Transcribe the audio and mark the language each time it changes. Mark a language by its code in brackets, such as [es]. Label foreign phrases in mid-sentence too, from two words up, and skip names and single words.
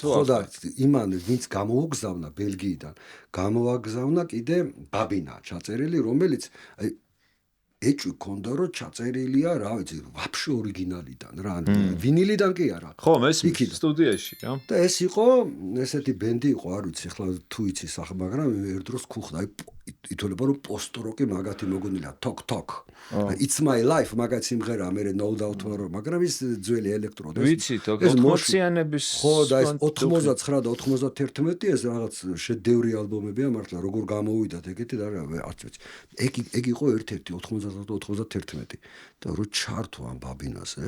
[ka] ხო და იმან ვინც გამოუგზავნა ბელგიიდან, გამოაგზავნა კიდე ბაბინა ჩაწერილი, რომელიც აი ეჭვი ქონდა რომ ჩაწერილია, რა ვიცი, ვაფშე ორიგინალიდან რა, ვინილიდან კი არა. ხო, ეს სტუდიაში რა. და ეს იყო, ესეთი ბენდი იყო, არ ვიცი, ახლა თუ იცის ახლა, მაგრამ ერთ დროს ქუხდა, აი ითვლება რომ პოსტ-როკი მაგათი მოგონილია, თოკ. [en] It's my life, [ka] მაგაც სიმღერა, მე [en] no doubt [ka] ვარო, მაგრამ ის ძველი ელექტრო და ვიცი, 80-იანების ხო და ეს 89 და 91 ეს რაღაც შედევრი ალბომებია მართლა, როგორ გამოვიდათ ეგეთი და არც ვიცი. ეგ იყო ერთ-ერთი 90-91 და რო ჩართო ამ ბაბინაზე.